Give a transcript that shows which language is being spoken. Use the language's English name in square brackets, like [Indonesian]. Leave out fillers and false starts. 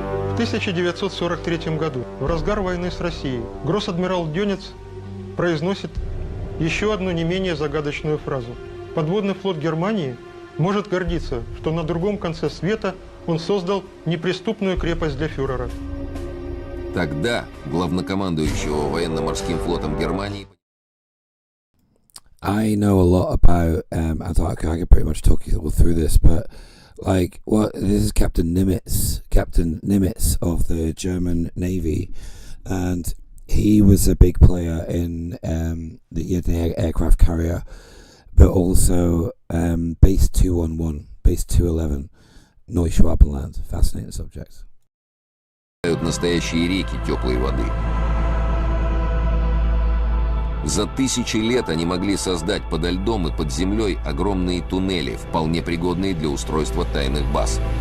[Russian] В 1943 году, в разгар войны с Россией, гросс-адмирал Дёниц произносит еще одну не менее загадочную фразу. Подводный флот Германии может гордиться, что на другом конце света он создал неприступную крепость для фюрера. Тогда главнокомандующего военно-морским флотом Германии... [English] I know a lot about Antarctica. I could pretty much talk you all through this, but like, this is Captain Nimitz of the German Navy, and he was a big player in the aircraft carrier, but also Base 211, Base 211, Neuschwabenland. Fascinating subject. [Russian] Настоящие реки теплой воды. За тысячи лет они могли создать подо льдом и под землей огромные туннели, вполне пригодные для устройства тайных баз.